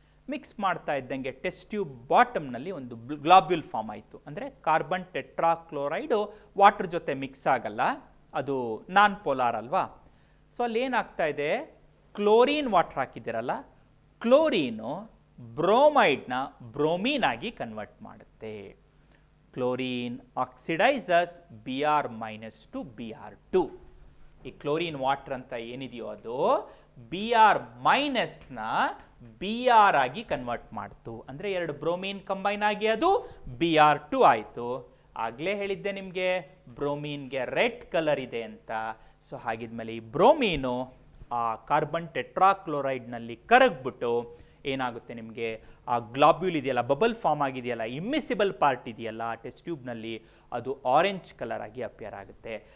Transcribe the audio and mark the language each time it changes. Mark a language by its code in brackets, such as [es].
[kn] Mix ಮಾಡ್ತಾ ಇದ್ದಂಗೆ test tube ಬಾಟಮ್ನಲ್ಲಿ ಒಂದು ಗ್ಲಾಬ್ಯೂಲ್ ಫಾರ್ಮ್ ಆಯಿತು. ಅಂದರೆ ಕಾರ್ಬನ್ ಟೆಟ್ರಾಕ್ಲೋರೈಡು ವಾಟರ್ ಜೊತೆ ಮಿಕ್ಸ್ ಆಗಲ್ಲ, ಅದು ನಾನ್ ಪೋಲಾರ್ ಅಲ್ವಾ. ಸೊ ಅಲ್ಲಿ ಏನಾಗ್ತಾ ಇದೆ, ಕ್ಲೋರಿನ್ ವಾಟರ್ ಹಾಕಿದ್ದೀರಲ್ಲ, ಕ್ಲೋರೀನು ಬ್ರೋಮೈಡ್ನ ಬ್ರೋಮೀನ್ ಆಗಿ ಕನ್ವರ್ಟ್ ಮಾಡುತ್ತೆ. [en] Chlorine oxidises Br- to Br2. [kn] ಈ ಕ್ಲೋರಿನ್ ವಾಟರ್ ಅಂತ ಏನಿದೆಯೋ ಅದು Br- ನ Br ಆಗಿ ಕನ್ವರ್ಟ್ ಮಾಡ್ತು. ಅಂದರೆ ಎರಡು ಬ್ರೋಮೀನ್ ಕಂಬೈನ್ ಆಗಿ ಅದು Br2 ಆಯಿತು. ಆಗಲೇ ಹೇಳಿದ್ದೆ ನಿಮಗೆ ಬ್ರೋಮೀನ್ಗೆ ರೆಡ್ ಕಲರ್ ಇದೆ ಅಂತ. ಸೊ ಹಾಗಿದ್ಮೇಲೆ ಈ ಬ್ರೋಮೀನು ಆ ಕಾರ್ಬನ್ ಟೆಟ್ರಾಕ್ಲೋರೈಡ್ನಲ್ಲಿ ಕರಗ್ಬಿಟ್ಟು ಏನಾಗುತ್ತೆ, ನಿಮಗೆ ಆ ಗ್ಲಾಬ್ಯೂಲ್ ಇದೆಯಲ್ಲ, ಬಬಲ್ ಫಾರ್ಮ್ ಆಗಿದೆಯಲ್ಲ, ಇಮ್ಮಿಸಿಬಲ್ ಪಾರ್ಟ್ ಇದೆಯಲ್ಲ ಟೆಸ್ಟ್ ಟ್ಯೂಬ್ನಲ್ಲಿ, ಅದು ಆರೆಂಜ್ ಕಲರ್ ಆಗಿ ಅಪಿಯರ್ ಆಗುತ್ತೆ.